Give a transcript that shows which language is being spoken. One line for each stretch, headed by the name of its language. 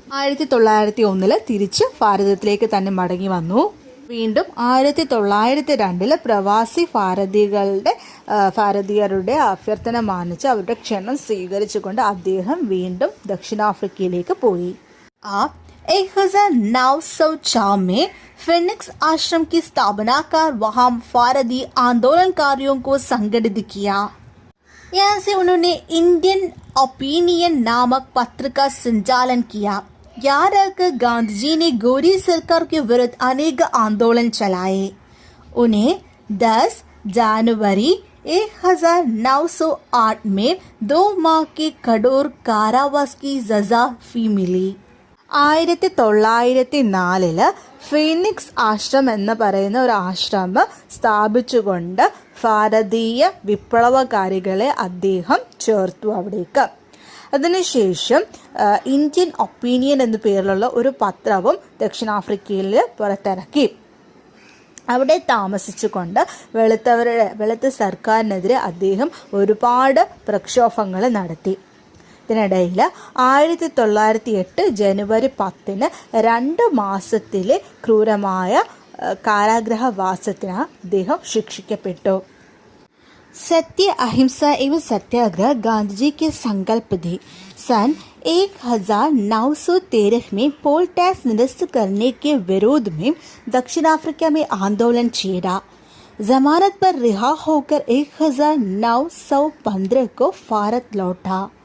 Malayalam: 1901 തിരിച്ച് ഭാരതത്തിലേക്ക് തന്നെ മടങ്ങി വന്നു. വീണ്ടും 1902 പ്രവാസി ഭാരതീയരുടെ അഭ്യർത്ഥന മാനിച്ച് അവരുടെ ക്ഷണം സ്വീകരിച്ചുകൊണ്ട് അദ്ദേഹം വീണ്ടും ദക്ഷിണാഫ്രിക്കയിലേക്ക് പോയി.
Hindi: 1904 में फिनिक्स आश्रम की स्थापना कर वहां भारतीय आंदोलनकारियों को संगठित किया. यहाँ से उन्होंने इंडियन ओपिनियन नामक पत्र का संचालन किया. यहाँ रहकर गांधी जी ने गोरी सरकार के विरुद्ध अनेक आंदोलन चलाए. उन्हें 10 जनवरी 1908 में 2 माह के कठोर कारावास की सजा भी मिली.
Malayalam: 1904 ഫീനിക്സ് ആശ്രമം എന്ന് പറയുന്ന ഒരു ആശ്രമം സ്ഥാപിച്ചുകൊണ്ട് ഭാരതീയ വിപ്ലവകാരികളെ അദ്ദേഹം ചേർത്തു അവിടേക്ക്. അതിനുശേഷം ഇന്ത്യൻ ഒപ്പീനിയൻ എന്ന പേരിലുള്ള ഒരു പത്രവും ദക്ഷിണാഫ്രിക്കയിൽ പുറത്തിറക്കി. അവിടെ താമസിച്ചുകൊണ്ട് വെളുത്ത സർക്കാരിനെതിരെ അദ്ദേഹം ഒരുപാട് പ്രക്ഷോഭങ്ങൾ നടത്തി. ഇതിനിടയിൽ 1908 ജനുവരി 10 2 മാസത്തിലെ ക്രൂരമായ കാരാഗ്രഹവാസത്തിന് അദ്ദേഹം ശിക്ഷിക്കപ്പെട്ടു.
Hindi: सत्य अहिंसा एवं सत्याग्रह गांधी जी के संकल्प थे. सन 1913 में पोल टैक्स निरस्त करने के विरोध में दक्षिण अफ्रीका में आंदोलन छेड़ा. जमानत पर रिहा होकर 1915 को भारत लौटा.